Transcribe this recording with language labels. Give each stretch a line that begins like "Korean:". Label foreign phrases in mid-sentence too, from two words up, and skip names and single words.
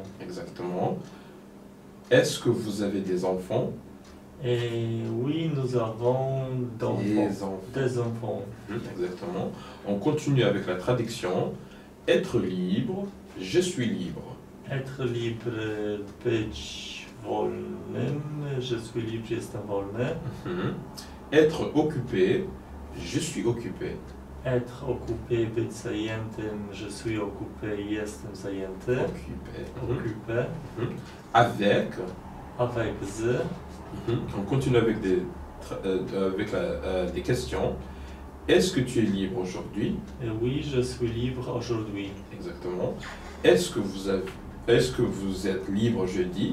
French: Exactement. Est-ce que vous avez des enfants? Et oui, nous avons des enfants. Exactement. On continue avec la traduction. Être libre, je suis libre. Être libre,
Polish: być wolnym,
French: je suis libre,
Polish: jestem wolny.
French: Être occupé, je suis occupé. Être occupé,
Polish: być zajętym,
French: je suis occupé,
Polish: jestem zajęty.
French: Occupé. Avec. Avec z. On continue avec des questions. Est-ce que tu es libre aujourd'hui? Oui, je suis libre aujourd'hui. Exactement. Est-ce que vous êtes libre jeudi?